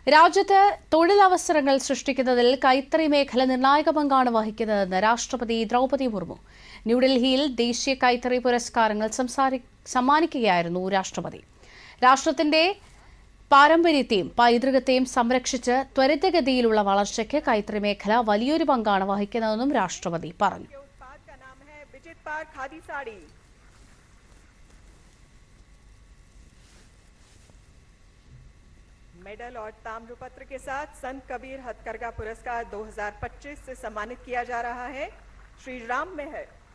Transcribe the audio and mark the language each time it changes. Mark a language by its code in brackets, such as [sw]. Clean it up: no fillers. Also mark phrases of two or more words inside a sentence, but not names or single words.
[ml] രാജ്യത്ത് തൊഴിലവസരങ്ങൾ സൃഷ്ടിക്കുന്നതിൽ കൈത്തറി മേഖല നിർണായക പങ്കാണ് വഹിക്കുന്നതെന്ന് രാഷ്ട്രപതി ദ്രൗപദി മുർമു. ന്യൂഡൽഹിയിൽ ദേശീയ കൈത്തറി പുരസ്കാരങ്ങൾ സമ്മാനിക്കുകയായിരുന്നു രാഷ്ട്രപതി. രാഷ്ട്രത്തിന്റെ പാരമ്പര്യത്തെയും പൈതൃകത്തെയും സംരക്ഷിച്ച് ത്വരിതഗതിയിലുള്ള വളർച്ചയ്ക്ക് കൈത്തറി മേഖല വലിയൊരു പങ്കാണ് വഹിക്കുന്നതെന്നും രാഷ്ട്രപതി പറഞ്ഞു. [hi] मेडल और ताम्रपत्र के साथ संत कबीर हथकरघा पुरस्कार 2025 से सम्मानित किया जा रहा है. श्री राम में है.